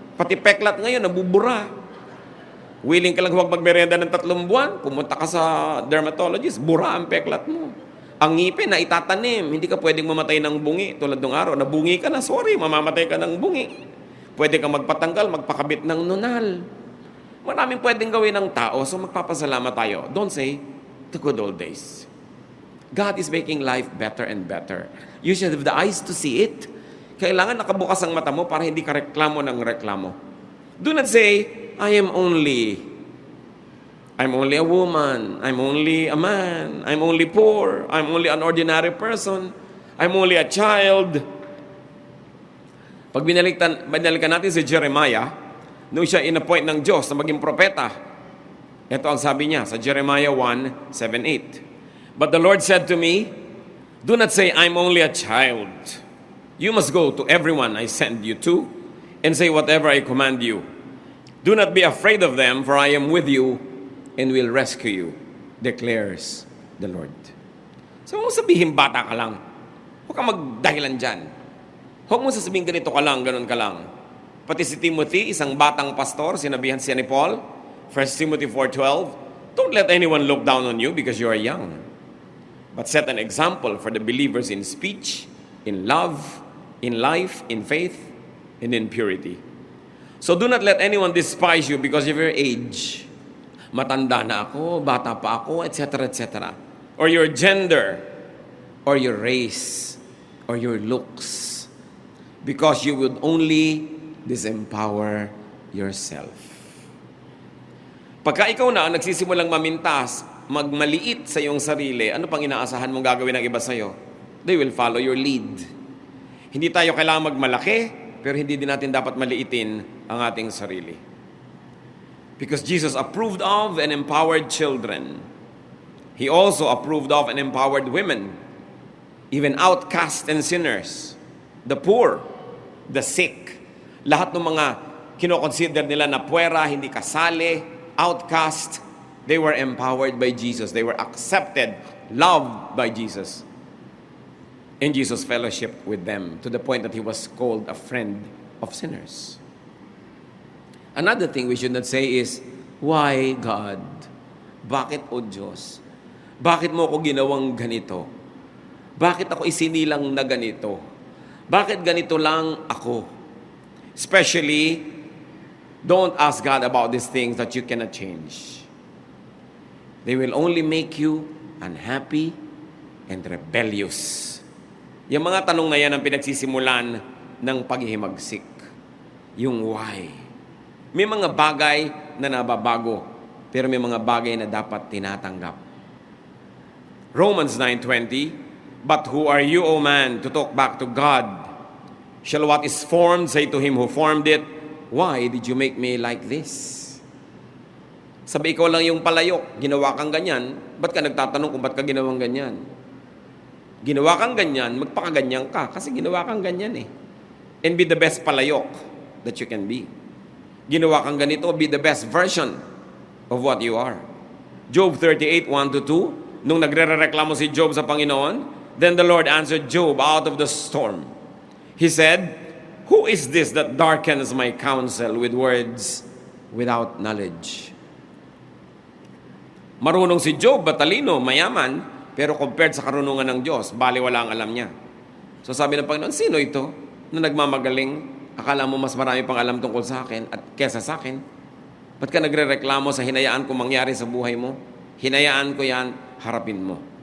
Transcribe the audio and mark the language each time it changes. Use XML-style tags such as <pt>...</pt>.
<tl>Pati peklat ngayon, nabubura. Willing ka lang huwag magmerenda ng 3 buwan, pumunta ka sa dermatologist, bura ang peklat mo. Ang ngipin na itatanim, hindi ka pwedeng mamatay ng bungi. Tulad ng araw, nabungi ka na, sorry, mamamatay ka ng bungi. Pwede kang magpatanggal, magpakabit ng nunal. Maraming pwedeng gawin ng tao, so magpapasalamat tayo.</tl> <en>Don't say, the good old days. God is making life better and better. You should have the eyes to see it.</en> <tl>Kailangan nakabukas ang mata mo para hindi ka reklamo ng reklamo.</tl> <en>Do not say, I am only a woman, I'm only a man, I'm only poor, I'm only an ordinary person, I'm only a child.</en> <tl>Pag binalikan natin si Jeremiah, nung siya inappoint ng Diyos na maging propeta, ito ang sabi niya sa Jeremiah 1:7-8.</tl> <en>But the Lord said to me, do not say, I'm only a child. You must go to everyone I send you to and say whatever I command you. Do not be afraid of them, for I am with you and will rescue you, declares the Lord.</en> <tl>So, huwag mo sabihin bata ka lang. Huwag kang magdahilan dyan. Huwag mo sasabihin ganito ka lang, ganun ka lang. Pati si Timothy, isang batang pastor, sinabihan siya ni Paul,</tl> <en>1 Timothy 4:12, don't let anyone look down on you because you are young, but set an example for the believers in speech, in love, in life, in faith, and in purity. So do not let anyone despise you because of your age.</en> <tl>Matanda na ako, bata pa ako,</tl> <en>etc., etc. Or your gender, or your race, or your looks. Because you would only disempower yourself.</en> <tl>Pagka ikaw na ang nagsisimulang mamintas, magmaliit sa iyong sarili, ano pang inaasahan mong gagawin ng iba sa'yo?</tl> <en>They will follow your lead.</en> <tl>Hindi tayo kailangan magmalaki, pero hindi din natin dapat maliitin ang ating sarili.</tl> <en>Because Jesus approved of and empowered children. He also approved of and empowered women, even outcasts and sinners, the poor, the sick.</en> <tl>Lahat ng mga kinoconsider nila na puwera, hindi kasali, outcast,</tl> <en>they were empowered by Jesus. They were accepted, loved by Jesus. And Jesus fellowship with them to the point that he was called a friend of sinners. Another thing we should not say is, why God?</en> <tl>Bakit, O Diyos? Bakit mo ako ginawang ganito? Bakit ako isinilang na ganito? Bakit ganito lang ako?</tl> <en>Especially, don't ask God about these things that you cannot change. They will only make you unhappy and rebellious.</en> <tl>Yung mga tanong na yan ang pinagsisimulan ng paghihimagsik. Yung why. May mga bagay na nababago, pero may mga bagay na dapat tinatanggap.</tl> <en>Romans 9:20, but who are you, O man, to talk back to God? Shall what is formed say to him who formed it, why did you make me like this?</en> <tl>Sabi, ikaw lang yung palayok, ginawa kang ganyan, ba't ka nagtatanong kung ba't ka ginawang ganyan? Ginawa kang ganyan, magpakaganyan ka kasi ginawa kang ganyan eh.</tl> <en>And be the best palayok that you can be.</en> <tl>Ginawa kang ganito,</tl> <en>be the best version of what you are. Job 38, 1-2,</en> <tl>nung nagre-reklamo si Job sa Panginoon,</tl> <en>then the Lord answered Job out of the storm. He said, "Who is this that darkens my counsel with words without knowledge?"</en> <tl>Marunong si Job, matalino, mayaman, pero compared sa karunungan ng Diyos, baliwala ang alam niya. So sabi ng Panginoon, sino ito na nagmamagaling? Akala mo mas marami pang alam tungkol sa akin at kesa sa akin? Ba't ka nagre-reklamo sa hinayaan ko mangyari sa buhay mo? Hinayaan ko yan, harapin mo.</tl>